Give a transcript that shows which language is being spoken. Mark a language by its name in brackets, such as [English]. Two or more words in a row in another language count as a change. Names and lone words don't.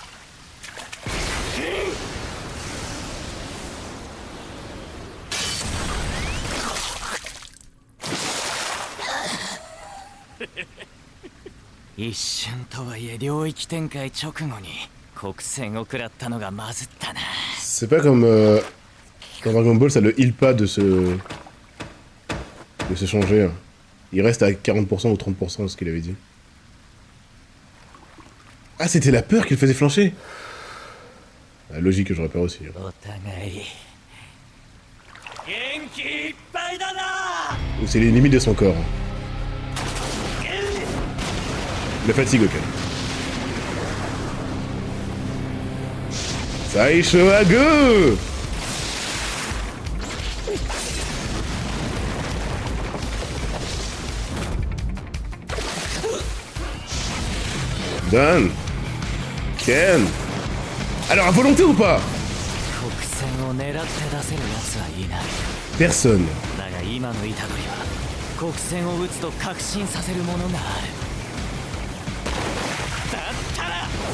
[French] C'est pas comme dans Dragon Ball, ça le heal pas de se changer. Il reste à 40% ou 30% de ce qu'il avait dit. Ah, c'était la peur qui le faisait flancher. La logique que je repère aussi. [Japanese] お互い元気いっぱいだな。 [French] Ou c'est les limites de son corps. Le fatigue, ok. [Japanese] 最初はグー! [French] Done. Ken. Alors, à volonté ou pas? [Japanese] 国戦を狙って出せる奴はいない。 [French] Personne. [Japanese] だが今の虎杖は国戦を打つと確信させるものがある。だったら